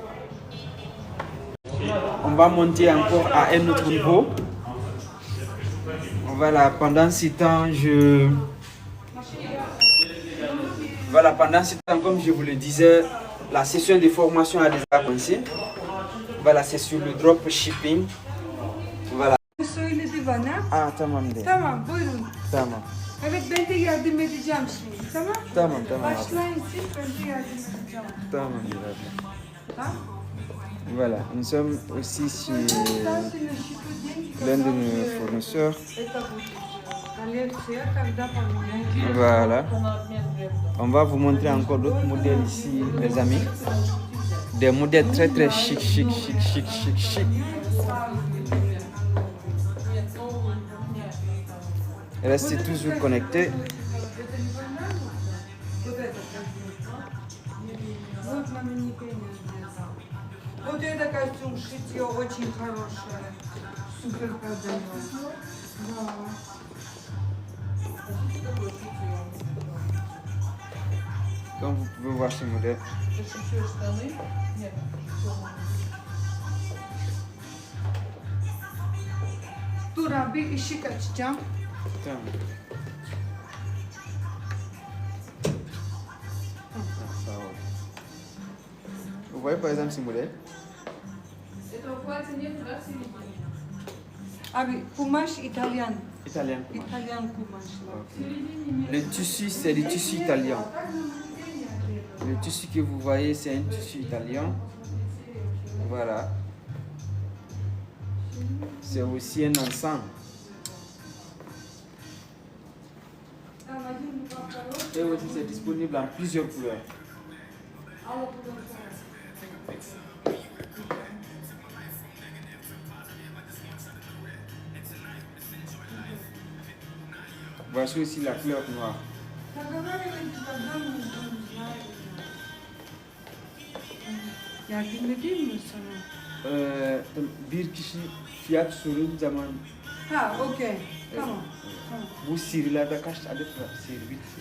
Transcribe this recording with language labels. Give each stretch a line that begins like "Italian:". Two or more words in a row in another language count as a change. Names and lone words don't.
French: On va monter encore à un autre niveau. Voilà, pendant ce temps, Voilà, pendant ce temps, comme je vous le disais, la session de formation a déjà commencé. Voilà, c'est sur le dropshipping. Voilà.
Turkish: Söyledi bana. Ah, tamam de. Tamam buyurun. Tamam. Evet ben de yardım edeceğim şimdi. Tamam. Tamam, tamam. Başlayın siz ben de yardım edeceğim. Tamam, Tamam.
French: voilà, nous sommes aussi chez
Turkish: Daha sonra şifre
French: l'un de nos fournisseurs.
Russian: Коллекция, когда поменяете.
French: Voilà. On va vous montrer encore d'autres modèles ici, les amis. Des modèles très très chic. Restez toujours connectés.
Russian: Вот на манекене. Вот это костюм шитье очень хорошее. Супер продается. Да.
French: Comme vous pouvez voir ce modèle.
Turkish: Dur abi ışık açacağım. Tamam.
French: Ça va. Vous voyez par exemple ce modèle?
Turkish: Abi kumaş İtalyan.
French: Italien.
Turkish: İtalyan kumaşlar.
French: Le tissu, c'est du tissu italien. Le tissu que vous voyez, c'est un tissu italien. Voilà. C'est aussi un ensemble. Et aussi, c'est disponible en plusieurs couleurs. Voici aussi la couleur noire.
Turkish: Yardım edeyim mi sana? Bir kişi fiyat sorun zaman Ha okey. Tamam. Tamam. bu serilerde kaç adet var? Seri bir